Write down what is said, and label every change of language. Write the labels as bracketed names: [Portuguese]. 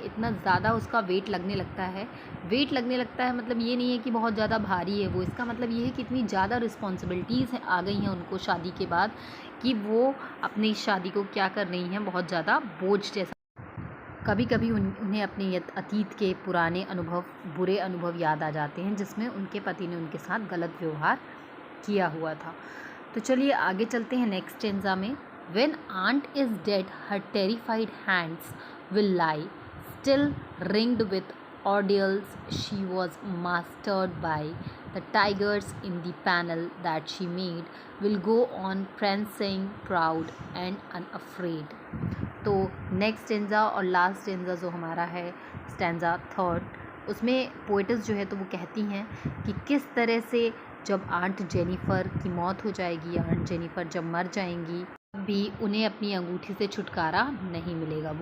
[Hindi] इतना ज़्यादा उसका वेट लगने लगता है। वेट लगने लगता है मतलब ये नहीं है कि बहुत ज़्यादा भारी है वो, इसका मतलब ये है कि इतनी ज़्यादा रिस्पॉन्सिबिलिटीज़ आ गई हैं उनको शादी के बाद कि वो अपनी शादी को क्या कर रही हैं, बहुत ज़्यादा बोझ जैसा। कभी कभी उन्हें अपने अतीत के पुराने अनुभव, बुरे अनुभव याद आ जाते हैं जिसमें उनके पति ने उनके साथ गलत व्यवहार किया हुआ था। तो चलिए आगे चलते हैं नेक्स्ट स्टैंजा में। [English] When aunt is dead, her terrified hands will lie, still ringed with ordeals she was mastered by. The tigers in the panel that she made will go on prancing, proud and unafraid. [Hindi] तो next stanza और last stanza जो हमारा है stanza third, उसमें poets जो है तो वो कहती हैं कि किस तरह से जब आंट जेनिफर की मौत हो जाएगी, आंट जेनिफर जब मर जाएंगी भी उन्हें अपनी अंगूठी से छुटकारा नहीं मिलेगा।